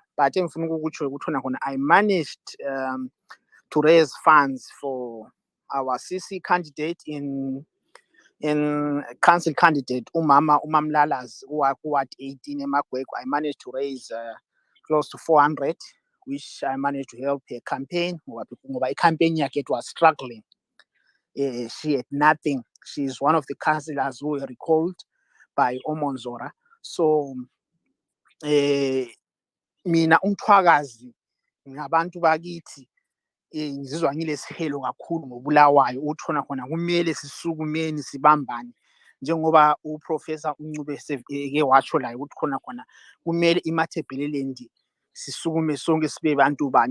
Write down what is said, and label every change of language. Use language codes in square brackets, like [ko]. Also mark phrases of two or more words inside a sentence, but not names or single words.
[en] But I managed to raise funds for our CC candidate in council candidate Umama Umamlalas Ward 18 eMagweko. I managed to raise close to 400, which I managed to help her campaign. A campaign it was struggling. She had nothing. She's one of the councillors who were recalled by Omonzora. [nd] So mina Mthwakazi ngabantu bakithi ngizizwa ngilesihelo kakhulu ngobulawayo uthona khona kumele sisukumeni sibambane njengoba uProfessor Ncube ke watsho la ukuthi khona kumele iMathebeleland sisukume sonke sibe bantu banye.